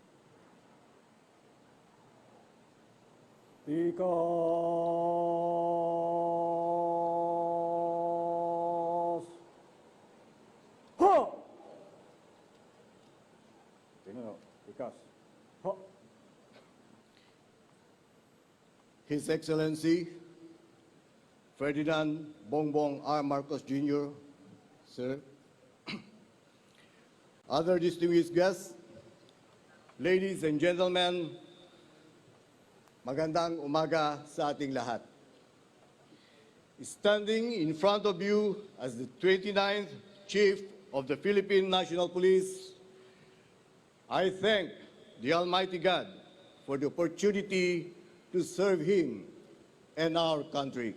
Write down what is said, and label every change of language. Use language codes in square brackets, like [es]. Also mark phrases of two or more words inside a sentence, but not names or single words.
[tl] Tikas! Ho! Tingnan mo, tikas. Ho! [en] His Excellency, Ferdinand Bongbong R. Marcos Jr., sir, other distinguished guests, ladies and gentlemen, [tl] magandang umaga sa ating lahat. [en] Standing in front of you as the 29th Chief of the Philippine National Police, I thank the Almighty God for the opportunity to serve Him and our country.